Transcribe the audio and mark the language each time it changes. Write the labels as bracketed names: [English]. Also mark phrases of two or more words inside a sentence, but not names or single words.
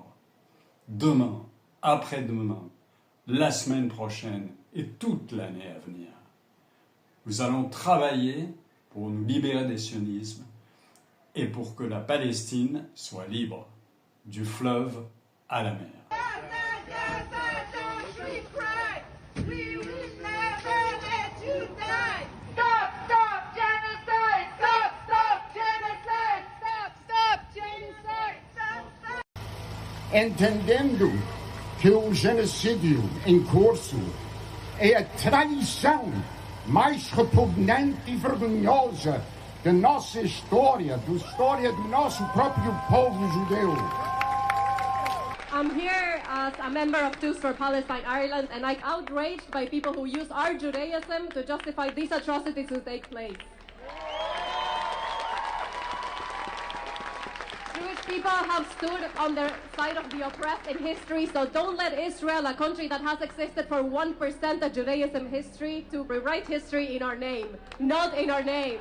[French] Demain, après-demain, la semaine prochaine et toute l'année à venir. Nous allons travailler pour nous libérer des sionismes et pour que la Palestine soit libre, du fleuve à la mer. [Portuguese] Entendendo que o genocídio em curso é a traição mais repugnante e vergonhosa da nossa história, da história do nosso próprio povo judeu. [English] I'm here as a member of Jews for Palestine Ireland, and I'm outraged by people who use our Judaism to justify these atrocities to take place. Jewish people have stood on the side of the oppressed in history, so don't let Israel, a country that has existed for 1% of Judaism history, to rewrite history in our name, not in our name.